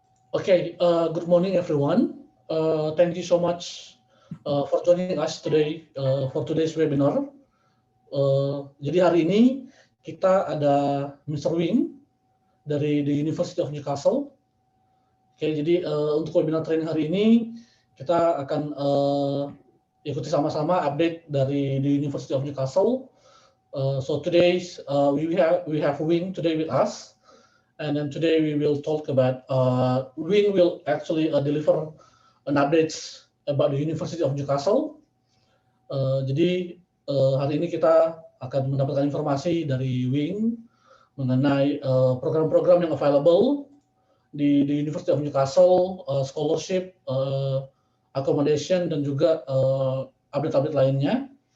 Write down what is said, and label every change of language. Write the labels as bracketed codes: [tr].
[en] Okay, good morning everyone. Thank you so much for joining us today for today's webinar. [id] Jadi hari ini kita ada Mr. Wing dari the University of Newcastle. Oke, jadi untuk webinar training hari ini kita akan ikuti sama-sama update dari the University of Newcastle. [en] So today we have Wing today with us. And then today we will talk about, Wing will actually deliver an updates about the University of Newcastle. [id] Jadi hari ini kita akan mendapatkan informasi dari Wing mengenai program-program yang [en] available [id] di University of Newcastle, scholarship, accommodation, dan juga update-update lainnya.